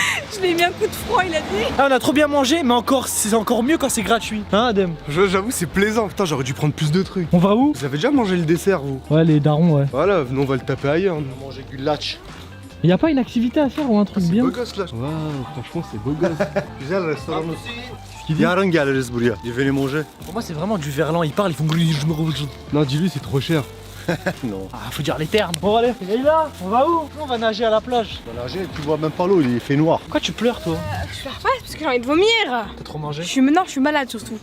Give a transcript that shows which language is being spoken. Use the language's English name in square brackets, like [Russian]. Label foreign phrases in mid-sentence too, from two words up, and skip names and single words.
[French] Je lui ai mis un coup de froid, il a dit. Ah, on a trop bien mangé, mais c'est encore mieux quand c'est gratuit. Hein, Adem? J'avoue, c'est plaisant. Putain, j'aurais dû prendre plus de trucs. On va où? Vous avez déjà mangé le dessert, vous? Ouais, les darons, ouais. Voilà, venons, on va le taper ailleurs. nous. On va manger du latch. Y'a pas une activité à faire ou un truc C'est bien? beau gosse là. Waouh, franchement, c'est beau gosse. [Turkish] Güzel restoran. Yarın geliriz buraya. [French] Il venez manger. Pour moi, c'est vraiment du verlan, ils parlent, ils font. Non, dis-lui, c'est trop cher. Non. Ah, faut dire les termes. Bon, allez, là, on va où? On va nager à la plage. On va nager, tu vois même pas l'eau, il fait noir. Pourquoi tu pleures, toi? Je pleure pas parce que j'ai envie de vomir. T'as trop mangé? Non, je suis malade surtout.